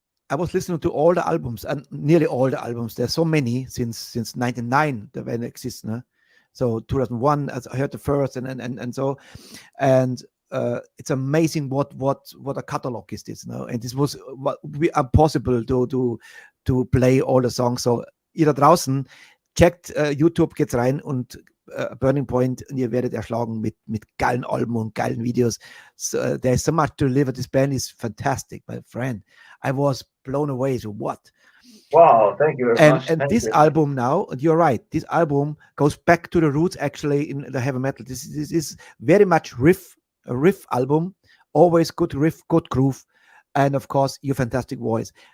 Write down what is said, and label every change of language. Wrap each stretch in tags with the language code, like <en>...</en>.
<en>I was listening to all the albums, and nearly all the albums. There's so many since 1999 the band exists. So 2001, I heard the first, and so, and it's amazing what a catalog is this now. And this was impossible to play all the songs.</en> <de>So ihr da draußen checkt YouTube, geht's rein und Burning Point, und ihr werdet erschlagen mit geilen Alben und geilen Videos.</de> <en>So, there's so much to deliver. This band is fantastic, my friend. I was blown away. So what? Wow, thank you very much. And this album now, you're right, this album goes back to the roots actually in the heavy metal. This is very much a riff album, always good riff, good groove, and of course your fantastic voice.</en>